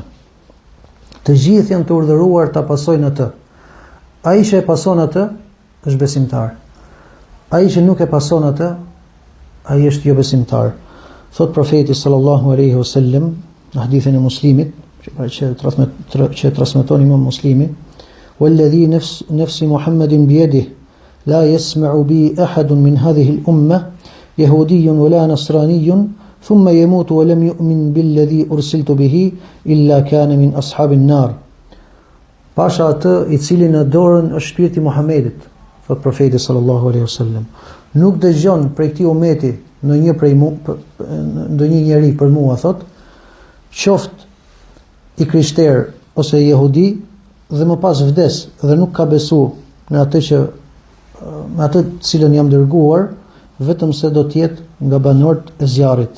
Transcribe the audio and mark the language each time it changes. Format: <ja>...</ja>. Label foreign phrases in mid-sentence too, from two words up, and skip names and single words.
<sq>Të gjithë janë të urdhëruar ta pasojnë atë. Ai që e pason atë është besimtar. Ai që nuk e pason atë, ai është jo besimtar.</sq> <ar>Thot profeti صلى الله عليه وسلم në hadithin e Muslimit, që transmeton Imam Muslimi, "والذي نفس محمد بيده لا يسمع بي أحد من هذه الأمة يهودي ولا نصراني ثم يموت ولم يؤمن بالذي أرسلت به إلا كان من أصحاب النار."</ar> <sq>Pasha atë i cili në dorën është shpirti Muhamedit, thot profeti</sq> <ar>صلى الله عليه وسلم,</ar> <sq>nuk dëgjon prej këtij ummeti ndonjë njeri për mua, thot, qoftë i krishter ose jehudi dhe më pas vdes dhe nuk ka besu në atë cilën jam dërguar, vetëm se do të jetë nga banorët e zjarrit.</sq>